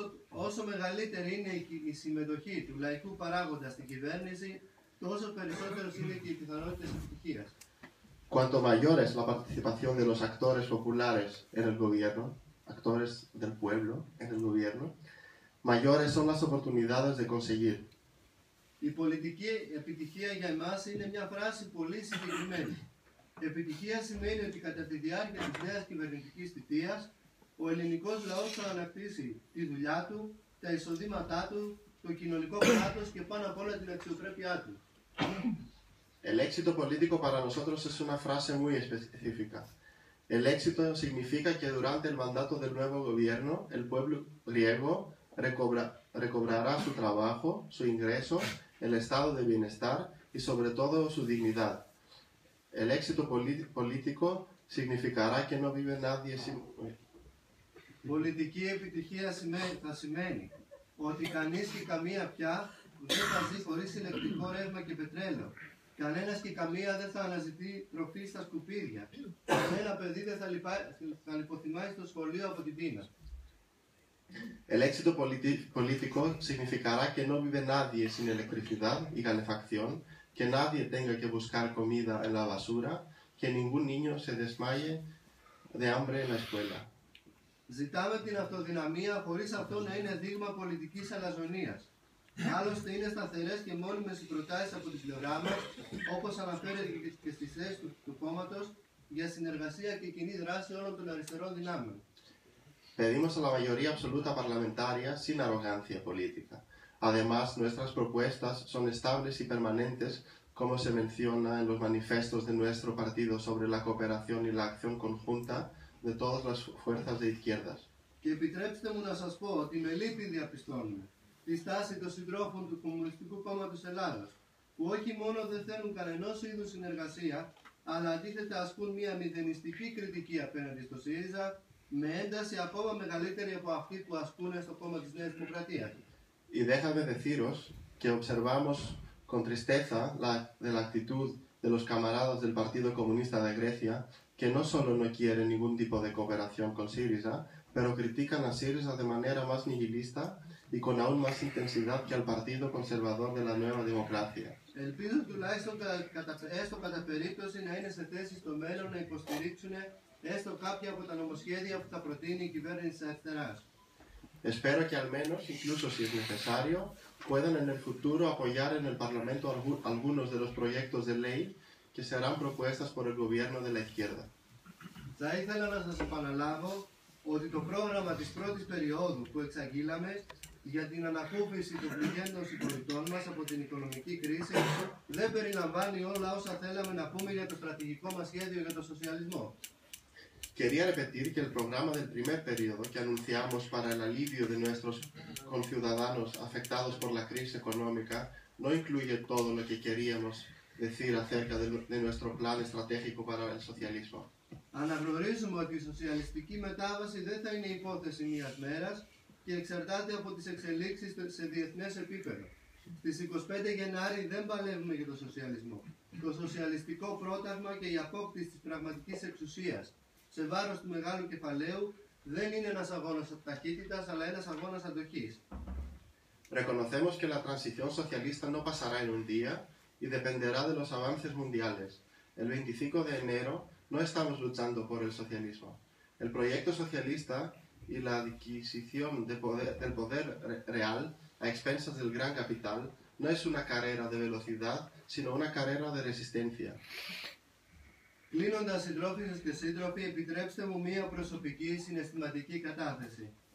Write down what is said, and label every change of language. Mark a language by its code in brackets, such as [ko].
[el] Όσο μεγαλύτερη είναι η συμμετοχή του λαϊκού παράγοντα στην κυβέρνηση, τόσο περισσότερες είναι και οι πιθανότητες επιτυχίας. [es] Cuanto mayor es la participación de los actores populares en el gobierno, actores del pueblo en el gobierno, mayores son las oportunidades de conseguir. [el] Η πολιτική επιτυχία για εμάς είναι μια φράση πολύ συγκεκριμένη. Επιτυχία σημαίνει ότι κατά τη διάρκεια της νέας κυβερνητικής θητείας, ο ελληνικός λαός θα ανακτήσει τη δουλειά του, τα εισοδήματά του, το κοινωνικό κράτος και πάνω απ' όλα την αξιοπρέπειά του. [es] El éxito político para nosotros es una frase muy específica. El éxito significa que durante el mandato del nuevo gobierno, el pueblo griego recobrará su trabajo, su ingreso, el estado de bienestar y sobre todo su dignidad. El éxito político significará que no vive nadie sin... [el] Πολιτική επιτυχία θα σημαίνει ότι κανείς και καμία πια δεν θα ζει χωρίς ηλεκτρικό ρεύμα και πετρέλαιο. Κανένας και καμία δεν θα αναζητεί τροφή στα σκουπίδια. Κανένα παιδί δεν θα λιποθυμάει στο σχολείο από την πείνα. [es] El éxito político significará que no vive nadie sin electricidad y calefacción, que nadie tenga que buscar comida en la basura, que ningún niño se desmaye de hambre en la escuela. [el] Ζητάμε την αυτοδυναμία χωρίς αυτό να είναι δείγμα πολιτικής αλαζονίας. Άλλωστε είναι σταθερές και μόνιμες οι προτάσεις από την πλευρά μας, όπως αναφέρεται και στις θέσεις του κόμματος για συνεργασία και κοινή δράση όλων των αριστερών δυνάμεων. [es] Pedimos a la mayoría absoluta parlamentaria sin arrogancia política. Además, nuestras propuestas son estables y permanentes, como se menciona en los manifiestos de nuestro partido sobre la cooperación y la acción conjunta de todas las fuerzas de izquierdas. [el] Και επιτρέψτε μου να σας πω ότι με λύπη διαπιστώνουμε τη στάση των συντρόφων του Κομμουνιστικού Κόμματος Ελλάδος, που όχι μόνο δεν θέλουν κανενός είδους συνεργασία, αλλά αντίθετα ασκούν μια μηδενιστική κριτική απέναντι στο ΣΥΡΙΖΑ, με ένταση ακόμα μεγαλύτερη από αυτή που ασκούν στο κόμμα της Νέας Δημοκρατίας. [es] Y déjame deciros que observamos con tristeza de la actitud de los camaradas del Partido Comunista de Grecia, que no solo no quieren ningún tipo de cooperación con Syriza, pero critican a Syriza de manera más nihilista y con aún más intensidad que al Partido Conservador de la Nueva Democracia. [el] Ελπίζω τουλάχιστον έστω κατά περίπτωση να είναι σε θέση στο μέλλον να υποστηρίξουν έστω κάποια από τα νομοσχέδια που θα προτείνει η κυβέρνηση της αριστεράς. [es] Espero que al menos, incluso si es necesario, puedan en el futuro apoyar en el Parlamento algunos de los proyectos de ley que serán propuestas por el gobierno de la izquierda. [el] Θα ήθελα να σας επαναλάβω ότι το πρόγραμμα της πρώτης περίοδου που εξαγγείλαμε για την ανακούφιση των πληγέντων συμπολιτών μας από την οικονομική κρίση δεν περιλαμβάνει όλα όσα θέλαμε να πούμε για το στρατηγικό μας σχέδιο για τον σοσιαλισμό. [es] Quería repetir que el programa del primer periodo que anunciamos para el alivio de nuestros conciudadanos afectados por la crisis económica no incluye todo lo que queríamos decir acerca de nuestro plan estratégico para el socialismo. [el] Αναγνωρίζουμε ότι η σοσιαλιστική μετάβαση δεν θα είναι υπόθεση μιας μέρας και εξαρτάται από τις εξελίξεις σε διεθνές επίπεδο. Στις 25 Γενάρη δεν παλεύουμε για τον σοσιαλισμό. Το σοσιαλιστικό πρόταγμα και η απόκτηση της πραγματικής εξουσίας σε βάρος του μεγάλου κεφαλαίου δεν είναι ένας αγώνας ταχύτητας, αλλά ένας αγώνας αντοχής. [es] Reconocemos que la transición socialista no pasará en un día y dependerá de los avances mundiales. El 25 de enero no estamos luchando por el socialismo. El proyecto socialista y la adquisición del poder real a expensas del gran capital no es una carrera de velocidad, sino una carrera de resistencia. [el] Κλείνοντας, συντρόφισσες και σύντροφοι, επιτρέψτε μου μία προσωπική συναισθηματική κατάθεση.